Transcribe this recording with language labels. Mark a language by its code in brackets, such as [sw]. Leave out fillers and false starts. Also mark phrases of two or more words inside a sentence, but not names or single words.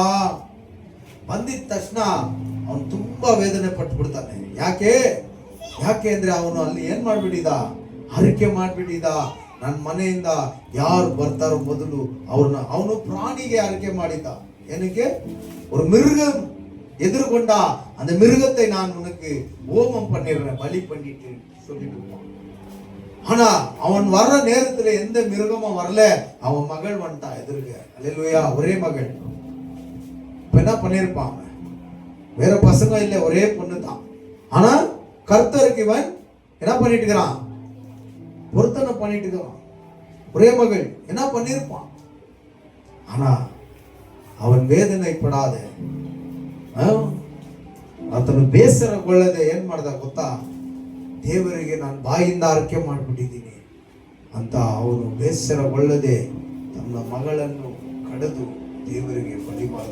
[kn] ಬಂದಿದ ತಕ್ಷಣ ಅವನು ತುಂಬಾ ವೇದನೆ ಪಟ್ಟು ಬಿಡ್ತಾನೆ. ಯಾಕೆ ಅಂದ್ರೆ ಅವನು ಅಲ್ಲಿ ಏನ್ ಮಾಡ್ಬಿಟ್ಟಿದ, ಹರಿಕೆ ಮಾಡ್ಬಿಟ್ಟಿದ. ನನ್ನ ಮನೆಯಿಂದ ಯಾರು ಬರ್ತಾರೋ ಮೊದಲು ಅವನು ಪ್ರಾಣಿಗೆ ಹರಿಕೆ ಮಾಡಿದ್ದ. ಏನಕ್ಕೆ? [ta] ஒரு மிருகம் எதிர்கொண்டா அந்த மிருகத்தை நான் உனக்கு ஓமம் பண்ணிடுறேன், பலி பண்ணிட்டு சொல்லிட்டு. ஆனா அவன் வர்ற நேரத்துல எந்த மிருகமும் வரல. அவன் மகள் வந்துட்டா எதிர்க்க. அல்லேலூயா. ஒரே மகள். இப்ப என்ன பண்ணிருப்பான்? வேற பசங்க இல்ல, ஒரே பொண்ணு தான். ஆனா கர்த்தருக்கு இவன் என்ன பண்ணிட்டு இருக்கிறான்? பொருத்தனை பண்ணிட்டு இருக்கிறான். ஒரே மகள் என்ன பண்ணிருப்பான்? [kn] ஆனா ಅವನ್ ವೇದನೆಪಡಾದ, ಆತನು ಬೇಸರಗೊಳ್ಳದೆ ಏನ್ ಮಾಡ್ದ ಗೊತ್ತಾ? ದೇವರಿಗೆ ನಾನು ಬಾಯಿಂದ ಅರ್ಕೆ ಮಾಡಿಬಿಟ್ಟಿದ್ದೀನಿ ಅಂತ ಅವನು ಬೇಸರಗೊಳ್ಳದೆ ತನ್ನ ಮಗಳನ್ನು ಕಡಿದು ದೇವರಿಗೆ ಬಲಿ ಮಾಡ್ದ.